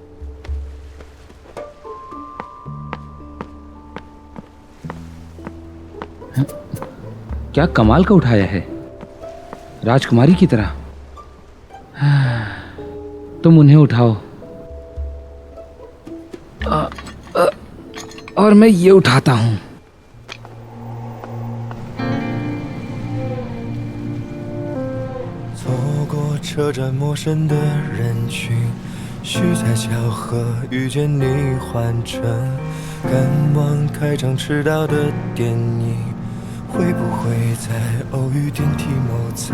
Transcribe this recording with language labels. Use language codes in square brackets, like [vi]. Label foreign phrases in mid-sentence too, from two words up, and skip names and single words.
[hi] क्या कमाल का उठाया है, राजकुमारी की तरह। तुम उन्हें उठाओ और मैं ये उठाता हूं। [zh] 走过车站陌生的人群，许在巧合遇见你换乘，赶往开场迟到的电影，会不会在偶遇电梯某层？